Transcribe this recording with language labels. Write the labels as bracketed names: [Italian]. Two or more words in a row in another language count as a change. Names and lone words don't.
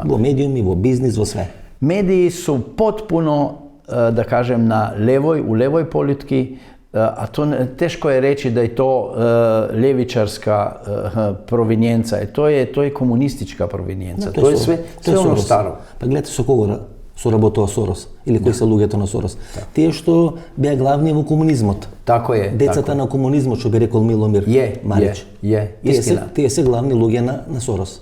[Macedonian] Во медијуми, во бизнис, во све. [Serbian] Mediji su potpuno, da kažem, u levoj politiki, a to teško je reći da je to ljevičarska provenijenca, to je komunistička provenijenca, to je sve ono staro. [Macedonian] Pa gledajte со кого соработува Сорос или кои се луѓето на Сорос. Тие што беа главни во комунизмот. [Serbian] Тако е. [Macedonian] Децата на комунизмот, што би рекол Миломир Марич. Истина. Тие се главни луѓе на Сорос.